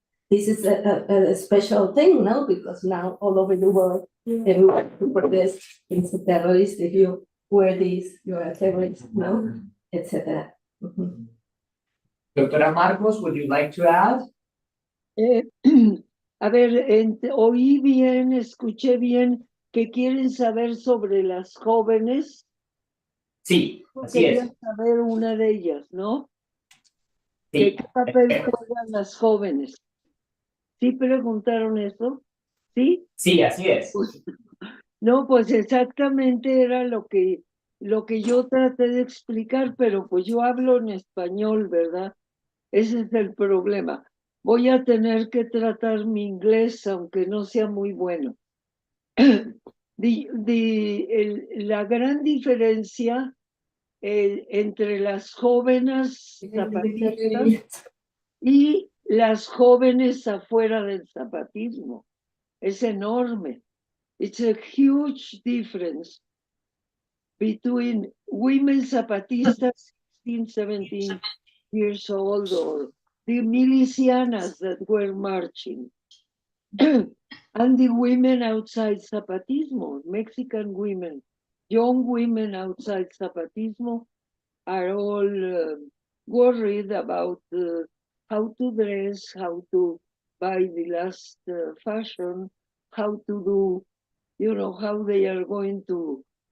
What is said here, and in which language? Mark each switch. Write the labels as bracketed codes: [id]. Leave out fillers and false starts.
[en] This is a special thing, no? Because now all over the world, everyone who protests is a terrorist. If you wear this, you're a terrorist, no? Etc. Doctora Marcos, would you like to add? [es] A ver, oí bien, escuché bien que quieren saber sobre las jóvenes. Sí, así Quería es. saber una de ellas, ¿no? Sí. ¿Qué papel juegan las jóvenes? ¿Sí preguntaron eso? ¿Sí? Sí, así es. No, pues exactamente era lo que yo traté de explicar, pero pues yo hablo en español, ¿verdad? Ese es el problema. Voy a tener que tratar mi inglés, aunque no sea muy bueno. La gran diferencia entre las jóvenes zapatistas y las jóvenes afuera del zapatismo es enorme. [en] It's a huge difference between women Zapatistas, 16, 17 years old, or the milicianas that were marching, and the women outside Zapatismo, Mexican women, young women outside Zapatismo are all worried about how to dress, how to buy the last fashion, how to do, how they are going to